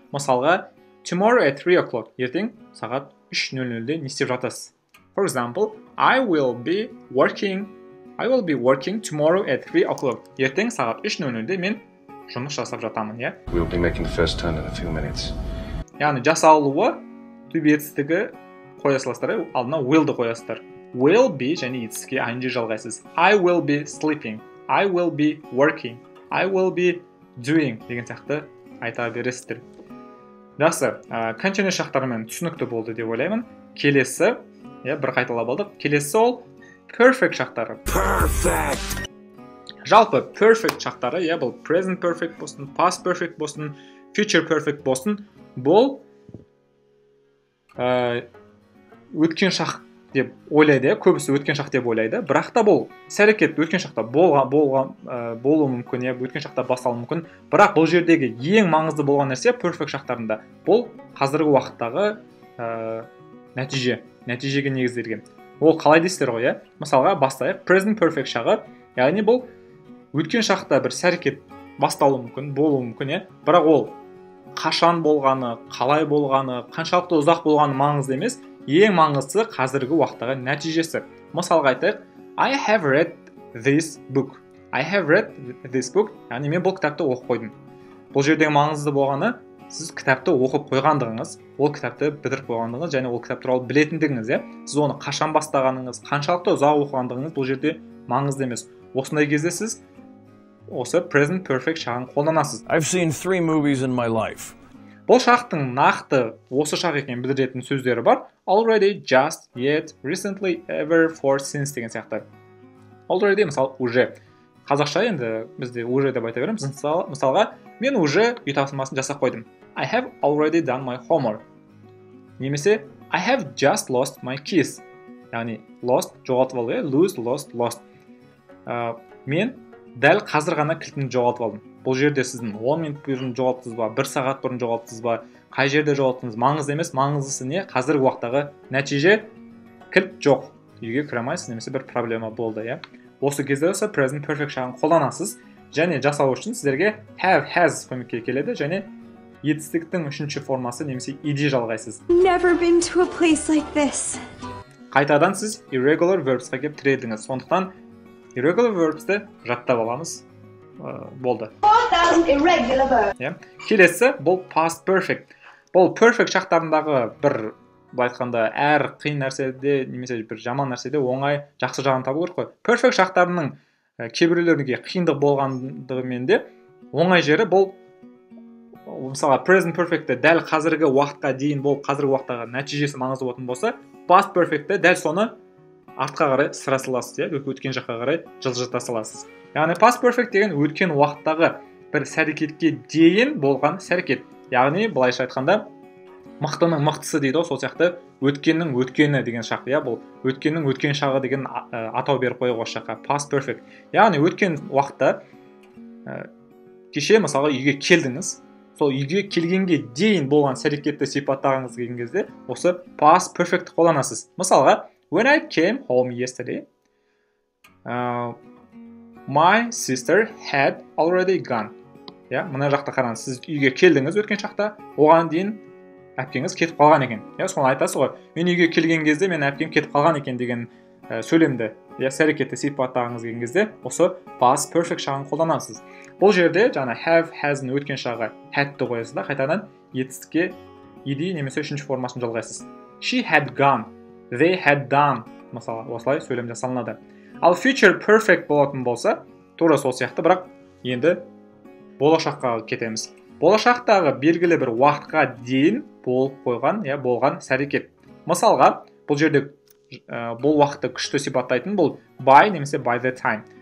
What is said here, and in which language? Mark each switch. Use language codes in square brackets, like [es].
[kk] Мысалға, [en] tomorrow at 3 o'clock, [kk] ертең сағат 3:00-де не істеп жатасыз? [en] For example, I will be working tomorrow at 3 o'clock. [kk] Ертең сағат 3:00-де мен жұмыс жасап жатамын, [en] We'll be making the first turn in a few minutes. [kk] Яғни жасалуы to be етістігі қоя саласыздар, алдына will'ды қоясыздар. Will be және етістікке ing жалғайсыз. [en] I will be sleeping, I will be working, I will be doing [kk] деген сияқты айта бересіздер. Жақсы, continuous шақтарымен түсінікті болды деп ойлаймын. Келесі, бір қайталап алдық. Келесі ол perfect шақтары. [en] Perfect! [kk] Жалпы perfect шақтары, бұл present perfect болсын, past perfect болсын, future perfect болсын, бұл өткен шақ деп ойлайды, көбісі өткен шақ деп ойлайды. Бірақ та бұл іс-әрекет өткен шақта болуы мүмкін, өткен шақта басталуы мүмкін. Бірақ бұл жердегі ең маңызды болған нәрсе perfect шақтарында бұл қазіргі уақыттағы нәтижеге негізделген. Ол қалай дейсіздер ғой, Мысалға, бастайық. Present perfect шағы, яғни бұл өткен шақта бір іс-әрекет басталуы мүмкін, болуы мүмкін, бірақ ол қашан болғаны, қалай болғаны, қаншалықты ұзақ болғаны маңызды емес. Ең маңыздысы қазіргі уақыттағы нәтижесі. Мысалға айтайық, [en] I have read this book. [kk] Яғни мен бұл кітапты оқып қойдым. Бұл жердегі маңызды болғаны, сіз кітапты оқып қойғандығыңыз, ол кітапты бітіріп қойғандығыңыз және ол кітап туралы білетіндігіңіз, Сіз оны қашан бастағаныңыз, қаншалықты ұзақ оқығандығыңыз бұл жерде маңызды емес. Осындай кезде сіз осы present perfect шағын қолданасыз. [en] I've seen 3 movies in my life. [kk] Бұл шақтың нақты осы шақ екенін білдіретін сөздері бар. [en] Already, just, yet, recently, ever, for, since [kk] деген сияқты. Already, мысалы, уже. Қазақша енді бізде уже деп айта береміз. Мысалға, мен уже үй тапсырмасын жасап қойдым. [en] I have already done my homework. Немесе, I have just lost my keys. [kk] Яғни, lost, жоғалтып алды, lose, lost. Мен дәл қазір ғана кілтімді жоғалтып алдым. Бұл жерде сіздің 10 минут бұрын жоғалттыңыз ба, 1 сағат бұрын жоғалттыңыз ба, қай жерде жоғалттыңыз, маңызды емес, маңыздысы не? Қазіргі уақыттағы нәтиже кілт жоқ. Үйге кіре алмайсыз, немесе бір проблема болды, Осы кезде осы present perfect шағын қолданасыз, және жасау үшін сіздерге have, has көмекке келеді, және етістіктің үшінші формасы немесе ed жалғайсыз. [en] Never been to a place like this. [kk] Қайтадан сіз irregular verbsқа кеп тіредіңіз. Сондықтан irregular verbsті жаттап аламыз. Болды. [en] 4,000 irregular verbs. [kk] Келесі бұл past perfect. Бұл perfect шақтарындағы бір айтқанда әр қиын нәрседе немесе бір жаман нәрседе оңай жақсы жағын табу керек қой. Perfect шақтарының кейбіреулеріне қиындық болғандығымен де оңай жері бұл мысалға present perfectті дәл қазіргі уақытқа дейін бұл қазіргі уақыттағы нәтижесі маңызды болатын болса, past perfectті дәл соны артқа қарай сыра саласыз, өткен жаққа қарай жылжыта саласыз. Яғни past perfect деген өткен уақыттағы бір іс-әрекетке дейін болған іс-әрекет. Яғни былайша айтқанда мықтының мықтысы дейді ғой, сол сияқты өткеннің өткені деген шақ, иә, бұл өткеннің өткен шағы деген атау беріп қойып осы жаққа past perfect. Яғни өткен уақытта кеше мысалға үйге келдіңіз, сол үйге келгенге дейін болған іс-әрекетті сипаттағыңыз келген кезде осы past perfect қолданасыз. [en] Мысалға, when I came home yesterday, my sister had already gone. [kk] Ja, мына жақта қараңыз, сіз үйге келдіңіз өткен шақта, оған дейін әпкеңіз кетіп қалған екен. Ja, соны айтасыз ғой. Мен үйге келген кезде мен әпкем кетіп қалған екен деген сөйлемді, іс-әрекетті сипаттағыңыз келген кезде осы past perfect шағын қолданасыз. Бұл жерде жаңа have, has-ның өткен шағы had-ті қоясыз да, қайтадан етістікке ed немесе үшінші формасын жалғайсыз. [en] She had gone, they had done, [kk] мысалы, осылай сөйлем жасалынады. Ал future perfect болатын болса, тура сол сияқты, бірақ енді болашаққа кетеміз. Болашақтағы белгілі бір уақытқа дейін болып қойған, я, болған іс-әрекет. Мысалға, бұл жерде бұл уақытты күшті сипаттайтын бұл by немесе by the time.